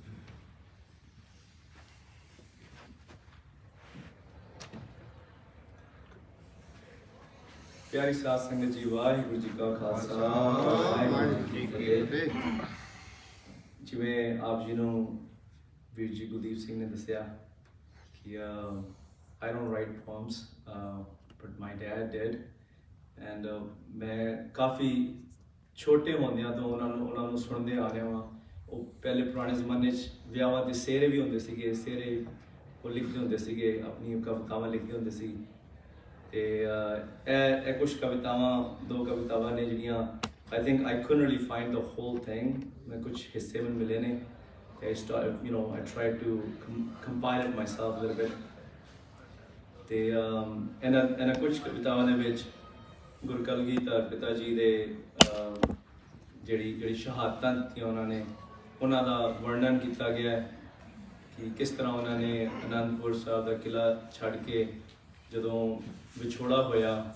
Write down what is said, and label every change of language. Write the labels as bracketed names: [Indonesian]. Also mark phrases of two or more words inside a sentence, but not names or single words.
[Punjabi] ਪਿਆਰੀ ਸਾਧ ਸੰਗਤ ਜੀ, ਵਾਹਿਗੁਰੂ ਜੀ ਕਾ ਖਾਲਸਾ, ਵਾਹਿਗੁਰੂ ਜੀ ਕੀ ਫਤਿਹ। ਜਿਵੇਂ ਆਪ ਜੀ ਨੂੰ ਵੀਰ ਜੀ ਗੁਰਦੀਪ ਸਿੰਘ ਨੇ ਦੱਸਿਆ ਕਿ [English] I don't write poems, but my dad did, and [Punjabi] ਮੈਂ ਕਾਫੀ ਛੋਟੇ ਹੁੰਦਿਆਂ ਤੋਂ ਉਹਨਾਂ ਨੂੰ ਸੁਣਦੇ ਆ ਰਿਹਾ ਹਾਂ। ਉਹ ਪਹਿਲੇ ਪੁਰਾਣੇ ਜ਼ਮਾਨੇ 'ਚ ਵਿਆਹਾਂ ਦੇ ਸਿਹਰੇ ਵੀ ਹੁੰਦੇ ਸੀਗੇ, ਸਿਹਰੇ ਉਹ ਲਿਖਦੇ ਹੁੰਦੇ ਸੀਗੇ, ਆਪਣੀਆਂ ਕਵਿਤਾਵਾਂ ਲਿਖਦੇ ਹੁੰਦੇ ਸੀ। ਤੇ ਇਹ ਕੁਝ ਕਵਿਤਾਵਾਂ, 2 ਕਵਿਤਾਵਾਂ ਨੇ ਜਿਹੜੀਆਂ [English] I think I couldn't really find the whole thing, [Punjabi] ਮੈਂ ਕੁਝ ਹਿੱਸੇ ਮੈਨੂੰ ਮਿਲੇ ਨੇ। [English] I started, I tried to compile it myself a little bit. [Punjabi] ਤੇ ਇਹਨਾਂ ਕੁਝ ਕਵਿਤਾਵਾਂ ਦੇ ਵਿੱਚ ਗੁਰੂ ਕਲਗੀਧਰ ਪਿਤਾ ਜੀ ਦੇ ਜਿਹੜੀ ਸ਼ਹਾਦਤਾਂ ਦਿੱਤੀਆਂ ਉਹਨਾਂ ਨੇ, ਉਹਨਾਂ ਦਾ ਵਰਣਨ ਕੀਤਾ ਗਿਆ ਹੈ ਕਿ ਕਿਸ ਤਰ੍ਹਾਂ ਉਹਨਾਂ ਨੇ ਅਨੰਦਪੁਰ ਸਾਹਿਬ ਦਾ ਕਿਲ੍ਹਾ ਛੱਡ ਕੇ ਜਦੋਂ ਵਿਛੋੜਾ ਹੋਇਆ,